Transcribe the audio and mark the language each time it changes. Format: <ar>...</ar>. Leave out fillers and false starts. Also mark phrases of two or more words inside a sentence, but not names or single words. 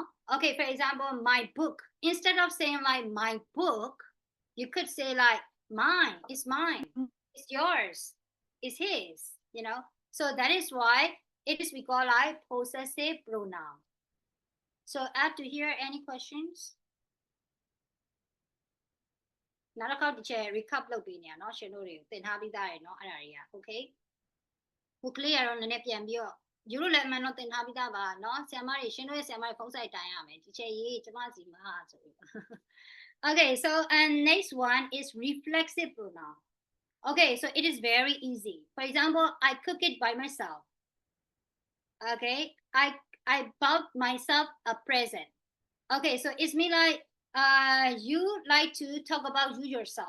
<en>Okay, for example, my book. Instead of saying like my book, you could say like mine, it's mine, it's yours, it's his, you know? So that is why it is we call like possessive pronoun. So up to here, any questions?</en> <my>နောက်တစ်ခေါက်တစ်ချက် recap လုပ်ပေးနေရနော်ရှင်တို့တွေကိုသင်ထားပြီးသားရယ်နော်အဲ့ဒါတွေက okay ဟိုကလေးကတော့နည်းနည်းပြန်ပြီးတော့ယူလို့လည်းအမှန်တော့သင်ထားပြီးသားပါနော်ဆရာမတွေရှင်တို့ရဲ့ဆရာမတွေဖုန်းဆိုင်တိုင်ရမယ်ဒီချက်ရေးကျမစီမှာဆိုပြီး</my> <en>Okay, so and next one is reflexive pronoun. Okay, so it is very easy. For example, I cook it by myself. Okay, I bought myself a present. Okay, so it's me like you like to talk about you yourself.</en>